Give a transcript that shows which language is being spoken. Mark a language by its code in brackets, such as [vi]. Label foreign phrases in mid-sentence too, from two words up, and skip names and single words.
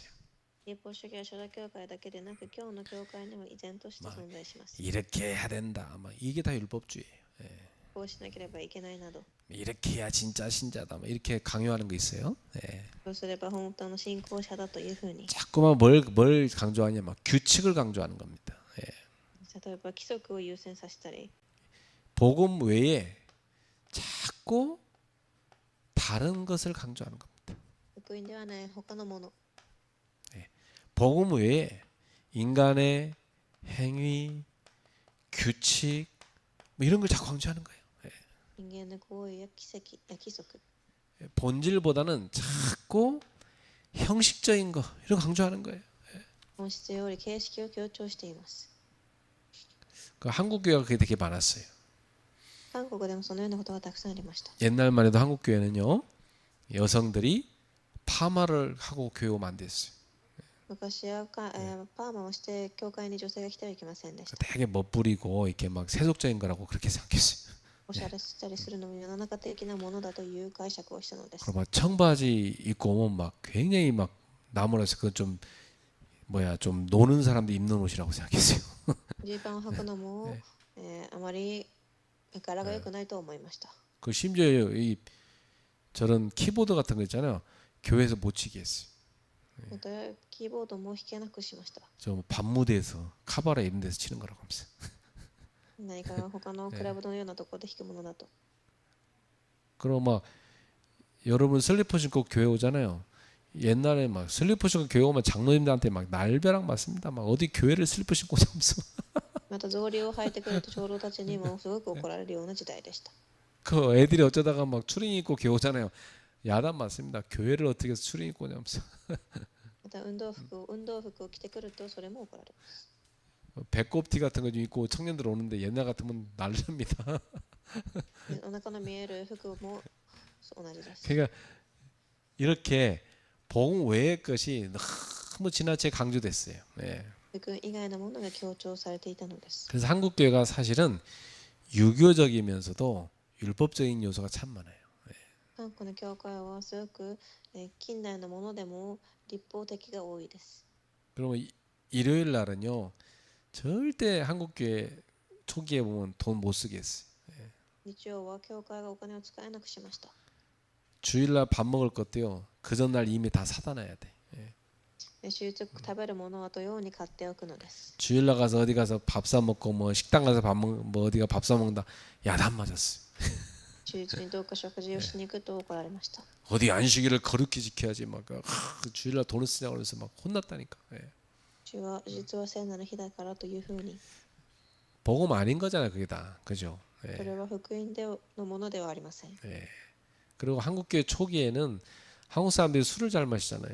[ja] 立法主義は初代教会だけでなく、今日の教会にも依然として存在します。 [ko] 이렇게 해야 된다. 막 이게 다 율법주의예요. [ja] こうしなければいけないなど、 [ko] 이렇게 해야 진짜 신자다. 막 이렇게 강요하는 거 있어요. [ja] そうすれば本当の信仰者だというふうに、 [ko] 자꾸만 뭘 강조하냐? 막 규칙을 강조하는 겁니다. [ja] 例えば規則を優先させたり、 [ko] 복음 외에 자꾸 다른 것을 강조하는 겁니다. [ja] 福音ではない他のもの、 [ko] 복음 외에 인간의 행위, 규칙 뭐 이런 걸 자꾸 강조하는 거예요. [ja] 人間の行為や規則、 [ko] 본질보다는 자꾸 형식적인 거 이런 거 강조하는 거예요. [ja] 本質より形式を強調しています。 [ko] 그 한국 교회가 그게 되게 많았어요. [ja] 韓国でもそのようなことがたくさんありました。 [ko] 옛날만 해도 한국 교회는요 여성들이 파마를 하고 교회 오면 안 됐어요. [ja] 昔はパーマをして教会に女性が来てはいけませんでした。 [ko] 되게 멋부리고 이렇게 막 세속적인 거라고 그렇게 생각했어요. [ja] おしゃれしたりするのも世の中的なものだという解釈をしたのです。 [ko] 그리고 막 청바지 입고 오면 막 굉장히 막 나무라서 그건 좀 좀 노는 사람들 입는 옷이라고 생각했어요. [ja] ジーパンを履くのも、あまり柄が良くないと思いました。 [ko] 그 심지어 이 저런 키보드 같은 거 있잖아요. 교회에서 못 치게 했어요. [ja] またキーボードも弾けなくしました。 [ko] 저 밤무대에서 카바레 이런 데서 치는 거라고 하면서. [ja] 何か他のクラブのようなところで弾くものだと。 [ko] 그리고 막 여러분 슬리퍼 신고 교회 오잖아요. 옛날에 막 슬리퍼 신고 교회 오면 장로님들한테 막 날벼락 맞습니다. 막 어디 교회를 슬리퍼 신고 오면서. [ja] また草履を履いてくると長老たちにもすごく怒られるような時代でした。 [ko] 그 애들이 어쩌다가 막 추리닝 입고 교회 오잖아요. 야단 맞습니다. 교회를 어떻게 해서 추리닝 입고 오냐면서. [ja] また運動服を着てくるとそれも怒られます。 [ko] 배꼽티 같은 거 좀 입고 청년들 오는데 옛날 같으면 난립니다. [ja] お腹の見える服も同じです。 [ko] 그러니까 이렇게 복음 외의 것이 너무 지나치게 강조됐어요. 예. [ja] 福音以外のものが強調されていたのです。 [ko] 그래서 한국 교회가 사실은 유교적이면서도 율법적인 요소가 참 많아요. [ja] 韓国の教会はすごく近代のものでも立法的が多いです。 [ko] 그러면 일요일 날은요 절대 한국 교회 초기에 보면 돈 못 쓰게 했어요. [ja] 日曜は教会がお金を使えなくしました。 [ko] 주일날 밥 먹을 것도요 그 전날 이미 다 사다 놔야 돼. [ja] 週日食べるものは同様に買っておくのです。 [ko] 주일날 가서 어디 가서 밥 사 먹고 뭐 식당 가서 뭐 어디가 밥 사 먹는다 야단 맞았어요. [ja] 週日にどうか食事をしに行くと怒られました。 [ko] 어디 안식일을 거룩히 지켜야지 막 주일날 돈을 쓰냐고 그래서 막 혼났다니까. 예. [ja] 実は聖なる日だからというふうに。 [ko] 복음 아닌 거잖아요 그게 다. 그죠? [ja] そ [ko] 예. [ja] れは福音のものではありません。 [ko] 예. 그리고 한국교회 초기에는 한국 사람들이 술을 잘 마시잖아요.